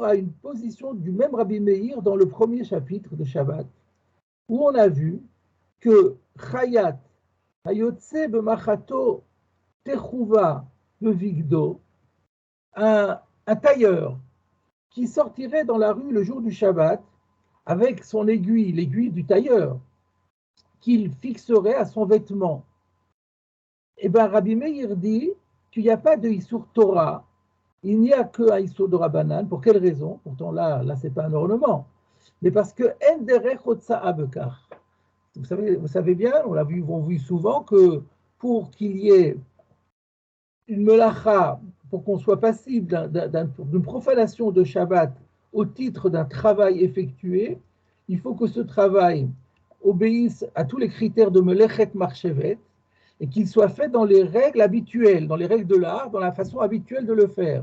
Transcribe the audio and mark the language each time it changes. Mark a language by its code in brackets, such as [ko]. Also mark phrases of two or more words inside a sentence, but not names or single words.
[fr] à une position du même Rabbi Meir dans le premier chapitre de Shabbat, où on a vu que [he] חייט היוצא במחטו התחובה בבגדו, [fr] un tailleur qui sortirait dans la rue le jour du Shabbat avec son aiguille, l'aiguille du tailleur, qu'il fixerait à son vêtement. Et bien Rabbi Meir dit qu'il n'y a pas de [he] Issour Torah, [fr] il n'y a que un Issour de Rabbanan. Pour quelle raison? Pourtant là ce n'est pas un ornement, mais parce que [he] אין דרך הוצאה בכך. [fr] Vous savez bien, on l'a vu souvent, que pour qu'il y ait une melacha, pour qu'on soit passible d'une profanation de Shabbat au titre d'un travail effectué, il faut que ce travail obéisse à tous les critères de [he] מלאכת מחשבת [fr] et qu'il soit fait dans les règles habituelles, dans les règles de l'art, dans la façon habituelle de le faire.